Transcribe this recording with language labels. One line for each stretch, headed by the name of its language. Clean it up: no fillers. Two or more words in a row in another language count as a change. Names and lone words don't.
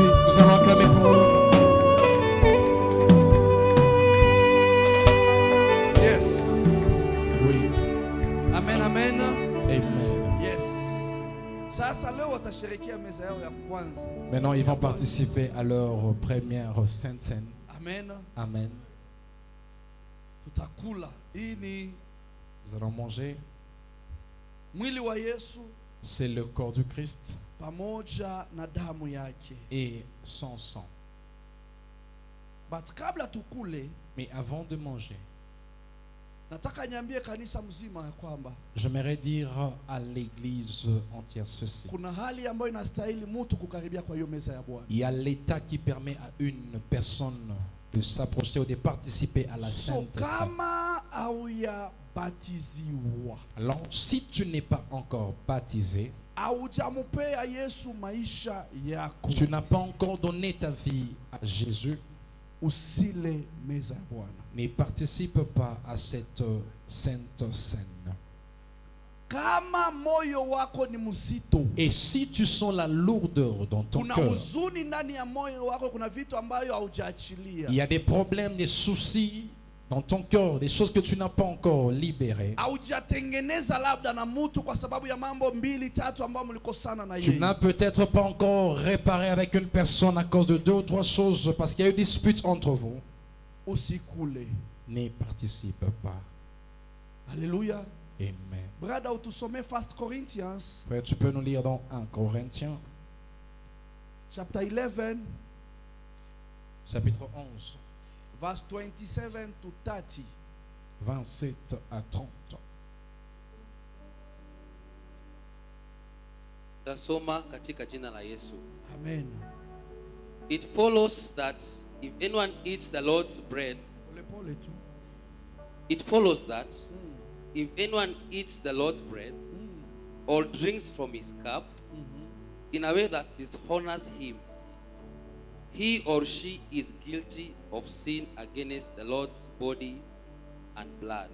French: Nous allons acclamer pour eux.
English: Yes.
French: Oui. Amen, amen. Amen.
English: Yes.
Swahili: Sasa leo watasherehekea meza yao ya kwanza.
French: Maintenant, ils vont participer à leur première Sainte Seine. Amen. Amen.
Swahili: Tutakula. Hii ni
French: Nous allons manger.
Swahili: mwili wa Yesu
French: C'est le corps du Christ
Swahili: pamoja na damu yake.
French: et son sang.
Swahili: But kabla tukule,
French: Mais avant de manger,
Swahili: nataka niambie kanisa mzima ya kwamba
French: j'aimerais dire à l'église entière ceci.
Swahili: kuna hali ambayo inastahili mtu kukaribia kwa hiyo meza ya Bwana.
French: Il y a l'état qui permet à une personne de s'approcher ou de participer à la
English: So
French: Sainte Seine.
Swahili: kama haujabatiziwa,
French: Alors, si tu n'es pas encore baptisé,
Swahili: haujamupea Yesu maisha yako,
French: tu n'as pas encore donné ta vie à Jésus,
Swahili: usile meza ya Bwana.
French: ne participe pas à cette Sainte Seine.
Swahili: Kama moyo wako ni mzito,
French: Et si tu sens la lourdeur dans ton
Swahili: kuna
French: cœur,
Swahili: huzuni ndani ya moyo wako, kuna vitu ambayo haujaachilia,
French: il y a des problèmes, des soucis dans ton cœur, des choses que tu n'as pas encore libérées.
Swahili: haujatengeneza labda na mtu kwa sababu ya mambo 2-3 ambayo mlikosana na
French: Tu
Swahili: yeye,
French: n'as peut-être pas encore réparé avec une personne à cause de 2 ou 3 choses parce qu'il y a eu dispute entre vous.
Swahili: usikule.
French: Ne participe pas. Haleluya. Amen.
Swahili: Brada, utusomee 1 Corinthians
French: Frère, tu peux nous lire dans 1 Corinthiens,
English: chapter 11
French: chapitre 11,
English: verse 27 to 30.
French: 27 à 30.
Swahili: Tasoma katika jina la Yesu. Amen.
English: It follows that if anyone eats the Lord's bread,
Swahili: Pole pole tu.
English: it follows that if anyone eats the Lord's bread or drinks from his cup in a way that dishonors him, he or she is guilty of sin against the Lord's body and blood.